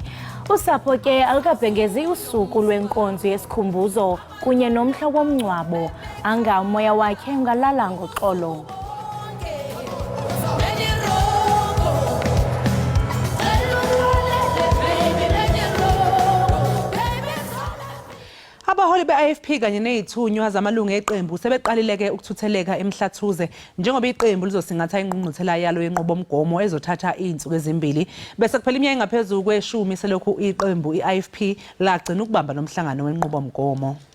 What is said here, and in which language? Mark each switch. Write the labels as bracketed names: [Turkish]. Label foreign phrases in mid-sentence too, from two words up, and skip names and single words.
[Xhosa] Usapho ke alukabhengezi usuku lwenkonzo yesikhumbuzo kunye nomhla womngcwabo anga umoya wakhe ungalala ngoxolo. [Zulu] Abaholi be-IFP kanye nezithunywa zamalungu eqembu sebeqalileke ukuthutheleka emhlathuze njengoba iqembu lizosingatha ingqungquthela yalo yenqubomgomo ezothatha izinsuku ezimbili bese kuphela iminyaka engaphezulu kwe-10 selokhu iqembu i-IFP lagcina ukubamba nomhlangano wenqubomgomo.